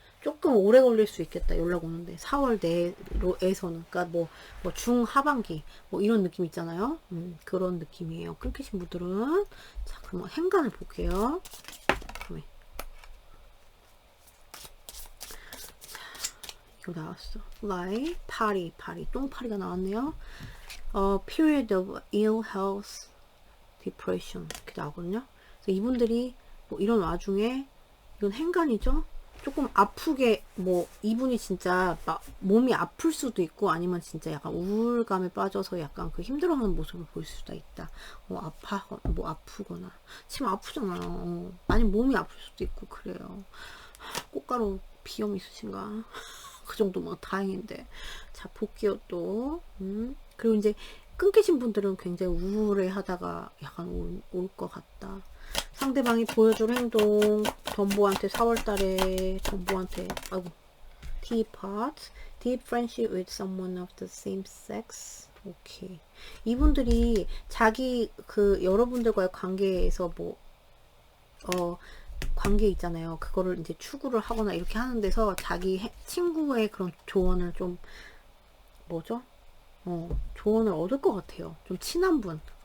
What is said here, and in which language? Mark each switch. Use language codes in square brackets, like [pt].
[ko] 조금 오래 걸릴 수 있겠다. 연락 오는데 4월 내로에서는, 그러니까 뭐 중하반기 뭐 이런 느낌 있잖아요. 그런 느낌이에요. 끊기신 분들은. 자, 그럼 행간을 볼게요. 이거 나왔어. Lie, 파리, 똥파리가 나왔네요. [en] Period of ill health, depression 이렇게 나오거든요. [ko] 그래서 이분들이 뭐 이런 와중에 이건 행간이죠. 조금 아프게 뭐 이분이 진짜 막 몸이 아플 수도 있고 아니면 진짜 약간 우울감에 빠져서 약간 그 힘들어하는 모습을 보일 수도 있다. 뭐 아프거나 침 아프잖아요. 아니면 몸이 아플 수도 있고 그래요. 꽃가루 비염 있으신가? 그 정도면 다행인데. 자, 볼게요, 또. 그리고 이제 끊기신 분들은 굉장히 우울해 하다가 약간 올 것 같다. 상대방이 보여줄 행동, 덤보한테 4월달에, 아이고, deep friendship with someone of the same sex. 오케이. 이분들이 여러분들과의 관계에서 관계 있잖아요. 그거를 이제 추구를 하거나 이렇게 하는 데서 자기 친구의 그런 조언을 좀, 조언을 얻을 것 같아요. 좀 친한 분.